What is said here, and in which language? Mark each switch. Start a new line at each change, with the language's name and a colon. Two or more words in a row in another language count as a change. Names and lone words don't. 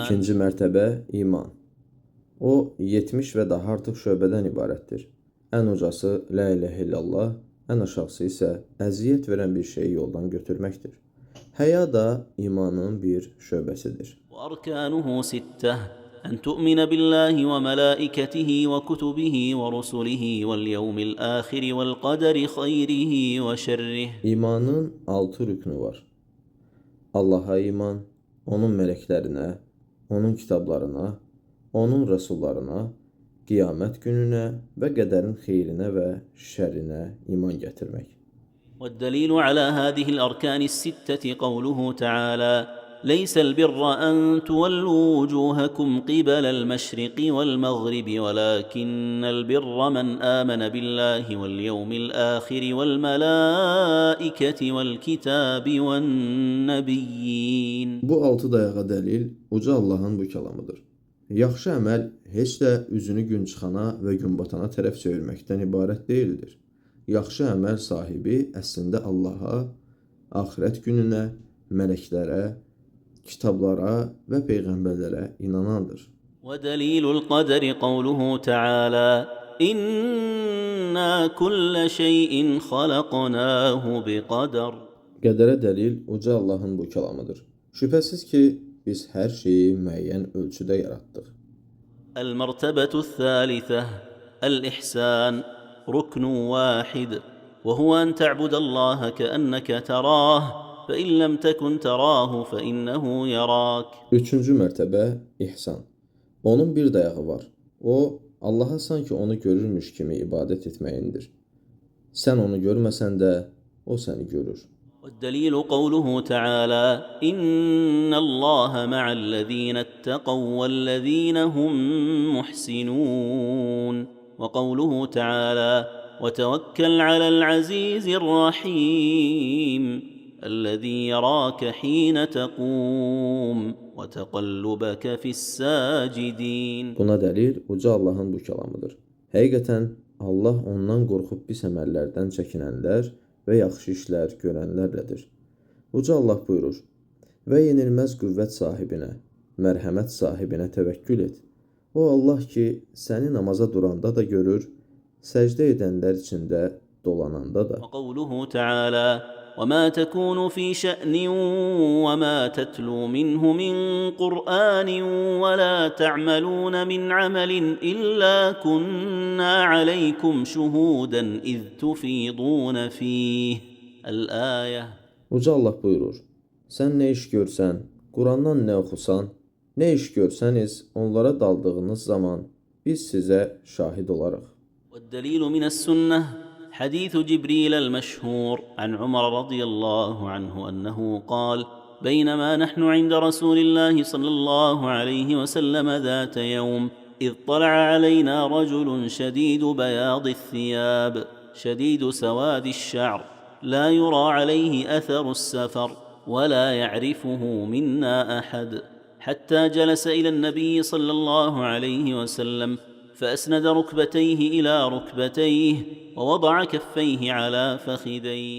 Azerbaijani: İkinci mərtəbə iman. O 70 və daha artıq şöbədən ibarətdir. Ən ucası
Arabic: لا إله إلا الله,
Azerbaijani: ən aşağısı isə əziyyət verən bir şeyi yoldan götürməkdir. Həya da imanın bir şöbəsidir.
Arabic: وأركانه 6: أن تؤمن بالله وملائكته وكتبه ورسله واليوم الآخر والقدر خيره وشره.
Azerbaijani: İmanın 6 rüknü var. Allaha iman, onun mələklərinə, onun kitablarına, onun rəsullarına, qiyamət gününə və qədərin xeyrinə və şərrinə iman gətirmək.
Arabic: والدليل على هذه الأركان الستة قوله تعالى: ليس البر أن تولوا وجوهكم قبل المشرق والمغرب ولكن البر من آمن بالله واليوم الآخر والملائكة والكتاب والنبيين.
Azerbaijani: Bu 6 dayağa dəlil uca Allahın bu kəlamıdır. Yaxşı əməl heç də üzünü gün çıxana və gün batana tərəf çevirməkdən ibarət deyildir. Yaxşı əməl sahibi əslində Allaha, axirət gününə, mələklərə, kitablara və peyğəmbərlərə inanandır.
Arabic: ودليل القدر قوله تعالى: إنا كل شيء خلقناه بقدر.
Azerbaijani: Qədərə dəlil uca Allahın bu kəlamıdır. Şübhəsiz ki, biz hər şeyi müəyyən ölçüdə yaratdıq.
Arabic: المرتبة الثالثة الإحسان، ركن واحد، وهو أن تعبد الله كأنك تراه فإن لم تكن تراه فإنه يراك.
Azerbaijani: Üçüncü mərtəbə ihsan. Onun bir dayağı var. O, Allaha sanki onu görürmüş kimi ibadət etməyindir. Sən onu görməsən də, o səni görür.
Arabic: والدليل قوله تعالى: إن الله مع الذين اتقوا والذين هم محسنون. وقوله تعالى: وتوكل على العزيز الرحيم الذي يراك حين تقوم وتقلبك في الساجدين.
Azerbaijani: Buna dəlil uca Allahın bu kəlamıdır. Həqiqətən Allah ondan qorxub pis əməllərdən çəkinənlər və yaxşı işlər görənlərlədir. Uca Allah buyurur: və yenilməz qüvvət sahibinə, mərhəmət sahibinə təvəkkül et. O Allah ki, səni namaza duranda da görür, səcdə edənlər içində dolananda da.
Arabic: وقوله تعالى: وما تكون في شأن وما تتلو منه من قرآن ولا تعملون من عمل إلا كنا عليكم شهودا إذ تفيضون فيه الآية.
Azerbaijani: Uca Allah buyurur: Sən nə iş görsən, Qurandan nə oxusan, nə iş görsəniz, onlara daldığınız zaman biz sizə şahid olarıq.
Arabic: والدليل من السنة حديث جبريل المشهور عن عمر رضي الله عنه أنه قال: بينما نحن عند رسول الله صلى الله عليه وسلم ذات يوم إذ طلع علينا رجل شديد بياض الثياب شديد سواد الشعر لا يرى عليه أثر السفر ولا يعرفه منا أحد حتى جلس إلى النبي صلى الله عليه وسلم فأسند ركبتيه إلى ركبتيه ووضع كفيه على فخذيه.